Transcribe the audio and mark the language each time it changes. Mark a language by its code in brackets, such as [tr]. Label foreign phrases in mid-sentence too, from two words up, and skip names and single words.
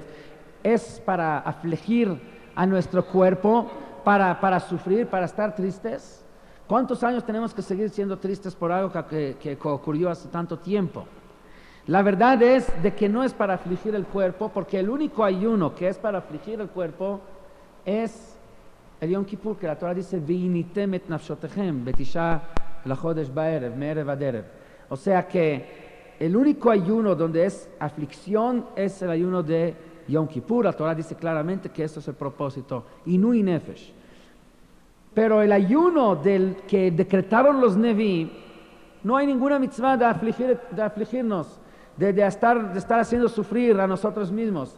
[es] ¿Es para afligir a nuestro cuerpo, para sufrir, para estar tristes? ¿Cuántos años tenemos que seguir siendo tristes por algo que ocurrió hace tanto tiempo? La verdad es de que no es para afligir el cuerpo, porque el único ayuno que es para afligir el cuerpo es el Yom Kippur, que la Torah dice [he] ועניתם את נפשותיכם בתשעה לחדש בערב מערב עד ערב. [es] O sea que el único ayuno donde es aflicción es el ayuno de Yom Kippur. La Torah dice claramente que eso es el propósito, [he] עינוי נפש. [es] Pero el ayuno que decretaron los Nevi, no hay ninguna mitzvah de afligirnos, de estar haciendo sufrir a nosotros mismos.